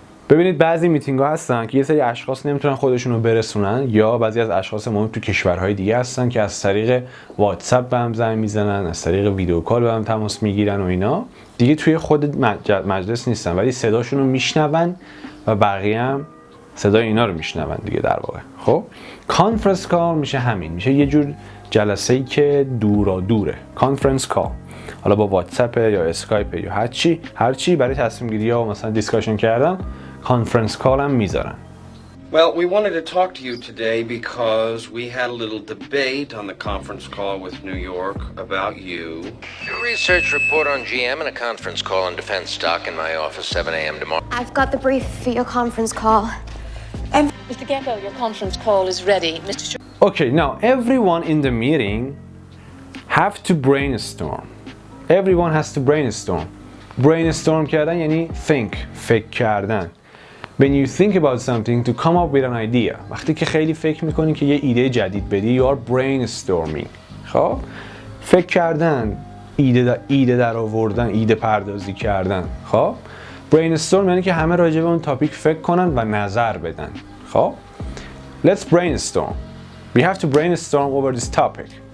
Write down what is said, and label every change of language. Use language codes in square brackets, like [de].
[fa] ببینید بعضی میتینگ ها هستن که یه سری اشخاص نمیتونن خودشون رو برسونن، یا بعضی از اشخاص مهم تو کشورهای دیگه هستن که از طریق واتساپ به هم زنگ میزنن، از طریق ویدیو کال به هم تماس میگیرن و اینا دیگه توی خود مجلس نیستن ولی صداشون رو میشنون و بقیه هم صدای اینا رو میشنون دیگه در واقع. خب کانفرنس کال میشه همین، میشه یه جور جلسه‌ای که دوره. کانفرنس کال حالا با واتساپ یا اسکایپ یا هر چی برای تصمیم گیری ها و مثلا دیسکاشن کردن کانفرنس کال هم میذارن. [en] Well, we wanted to talk to you today because we had a little debate on the conference call with New York about you. A research report on GM and a conference call on defense stock in my office, 7 a.m. tomorrow. I've got the brief for your conference call. Mr. Gecko, your conference call is ready. Mr. Okay, now everyone in the meeting have to brainstorm. Everyone has to brainstorm. [fa] Brainstorm کردن یعنی فکر کردن. [en] When you think about something to come up with an idea. [fa] وقتی که خیلی فکر میکنی که یه ایده جدید بدی [en] you are brainstorming. [fa] خب فکر کردن، ایده در آوردن، ایده پردازی کردن. خب brainstorm یعنی که همه راجع به اون تاپیک فکر کنن و نظر بدن. [en] خب let's brainstorm. We have to brainstorm over this topic.